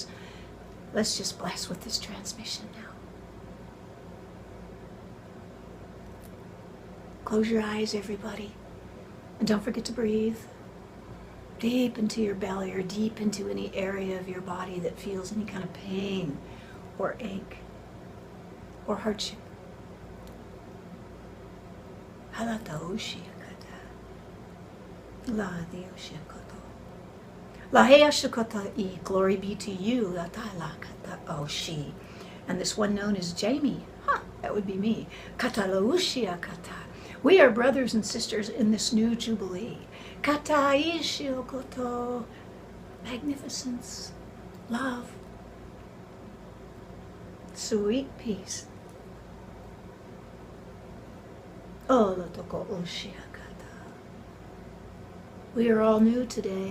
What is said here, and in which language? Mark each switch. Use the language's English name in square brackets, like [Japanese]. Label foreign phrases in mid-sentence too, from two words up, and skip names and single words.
[English] Let's just bless with this transmission now. Close your eyes, everybody. And don't forget to breathe deep into your belly, or deep into any area of your body that feels any kind of pain or ache or hardship. Halata ushia kata. La diushia koto. La hea shukota I. Glory be to you. Atala kata oshi. And this one known as Jamie. That would be me. Kata la ushia kata. We are brothers and sisters in this new jubilee. Kata ishio koto. Magnificence. Love. Sweet peace. We are all new today.